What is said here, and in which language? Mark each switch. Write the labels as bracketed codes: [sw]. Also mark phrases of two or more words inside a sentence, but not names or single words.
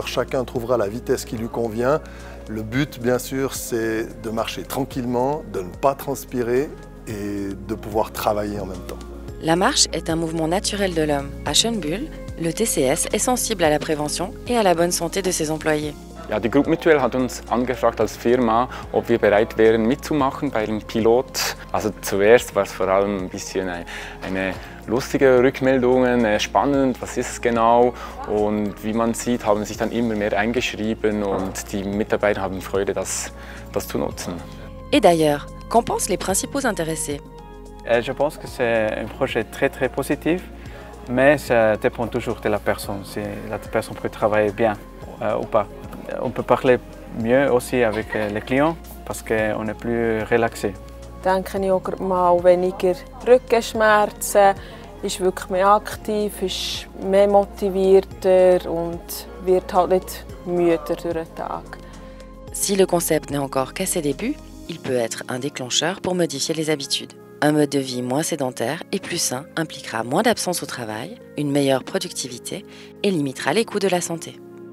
[fr] Chacun trouvera la vitesse qui lui convient. Le but, bien sûr, c'est de marcher tranquillement, de ne pas transpirer et de pouvoir travailler en même temps. La marche est un mouvement naturel de l'homme. À Schönbühl, le TCS est sensible à la prévention et à la bonne santé de ses employés. [de] Ja, die Group Mutuel hat uns angefragt als Firma, ob wir bereit wären mitzumachen bei dem Pilot. Also zuerst war es vor allem ein bisschen eine lustige Rückmeldungen, spannend, was ist es genau? Und wie man sieht, haben sich dann immer mehr eingeschrieben und die Mitarbeiter haben Freude, das zu nutzen. [fr] Et d'ailleurs, qu'en pensent les principaux intéressés ? Je pense que c'est un projet très positif, mais ça dépend toujours de la personne, si la personne peut travailler bien ou pas. On peut parler mieux aussi avec les clients parce qu'on est plus relaxé. [de] Denke ich auch mal weniger Rückenschmerzen, ist wirklich mehr aktiv, ist mehr motivierter und wird halt nicht müder durch den Tag. [fr] Si le concept n'est encore qu'à ses débuts, il peut être un déclencheur pour modifier les habitudes. Un mode de vie moins sédentaire et plus sain impliquera moins d'absence au travail, une meilleure productivité et limitera les coûts de la santé.